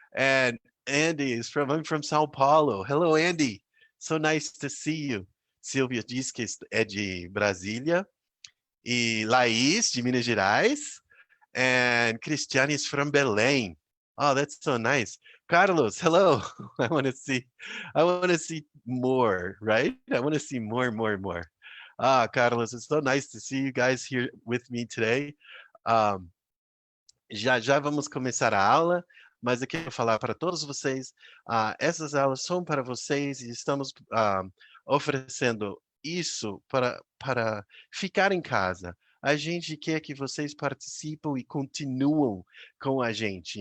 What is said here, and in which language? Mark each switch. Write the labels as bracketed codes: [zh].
[en] And Andy is I'm from São Paulo. Hello, Andy. So nice to see you. [pt] Silvia diz que é de Brasília. E Laís, de Minas Gerais. [en] And Cristiane is from Belém. Oh, that's so nice. Carlos, hello. I want to see more, right? I want to see more, more, more. Carlos, it's so nice to see you guys here with me today. [pt] Já já vamos começar a aula, mas eu quero falar para todos vocês, essas aulas são para vocês e estamos oferecendo isso para ficar em casa. A gente quer que vocês participem e continuam com a gente.